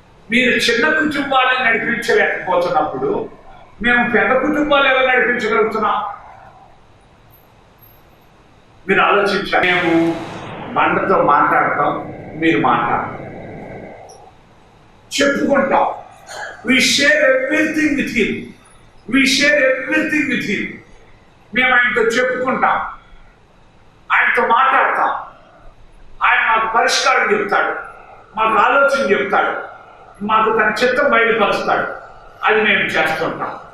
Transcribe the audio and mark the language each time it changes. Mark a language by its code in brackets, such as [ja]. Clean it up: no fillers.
[te] మీరు చిన్న కుటుంబాలను నడిపించలేకపోతున్నప్పుడు మేము పెద్ద కుటుంబాలు ఎలా నడిపించగలుగుతున్నాం? మీరు ఆలోచించారు. మేము బండతో మాట్లాడతాం, మీరు మాట్లాడతాం, చెప్పుకుంటాం. [en] We share everything with him. We share everything with him. [te] మేము ఆయనతో చెప్పుకుంటాం, ఆయనతో మాట్లాడతాం. ఆయన మాకు పరిష్కారం చెప్తాడు, మాకు ఆలోచన చెప్తాడు, మాకు తన చిత్తం బయలుపరుస్తాడు. అది మేము చేస్తుంటాం.